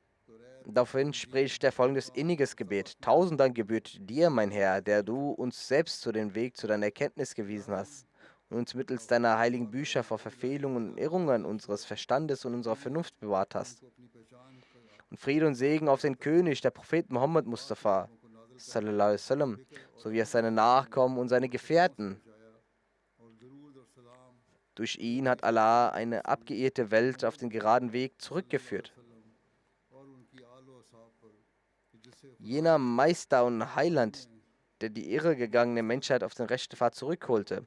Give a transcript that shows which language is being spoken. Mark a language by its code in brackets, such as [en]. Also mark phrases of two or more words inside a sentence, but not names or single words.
[de] Daraufhin spricht er folgendes inniges Gebet: Tausend Dank gebührt dir, mein Herr, der du uns selbst zu den Weg zu deiner Erkenntnis gewiesen hast und uns mittels deiner heiligen Bücher vor Verfehlungen und Irrungen unseres Verstandes und unserer Vernunft bewahrt hast. Und Friede und Segen auf den König, der Prophet Muhammad Mustafa, [ar] صلى الله عليه وسلم, [de] sowie auf seine Nachkommen und seine Gefährten. Durch ihn hat Allah eine abgeirrte Welt auf den geraden Weg zurückgeführt. Jener Meister und Heiland, der die irregegangene Menschheit auf den rechten Pfad zurückholte.